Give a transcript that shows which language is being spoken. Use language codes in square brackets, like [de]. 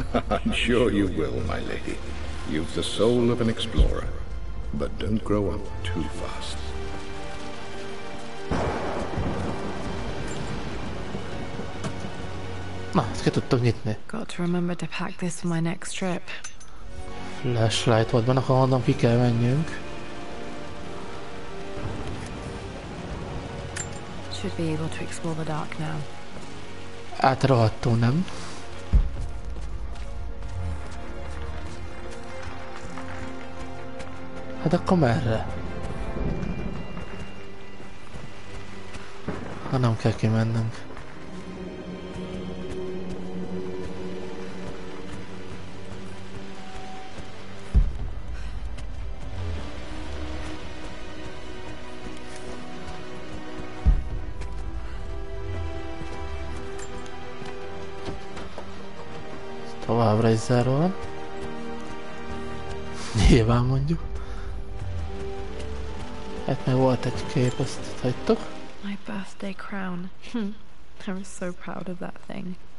[en] I'm sure you will, my lady. You've the soul of an explorer. But don't grow up too fast. [hu] Na, ezt ki tudtok nyitni. [en] Got to remember to pack this for my next trip. [hu] Flashlight volt benne, ahonnan ki kell menjünk. [en] Should be able to explore the dark now. [hu] Hát rohadtul nem. Hát akkor merre? Ha nem kell kimennünk. Továbbra is zárva van. Nyilván mondjuk. Hát meg volt egy kép, azt hagytok. [en] My birthday crown. I was so proud of that thing.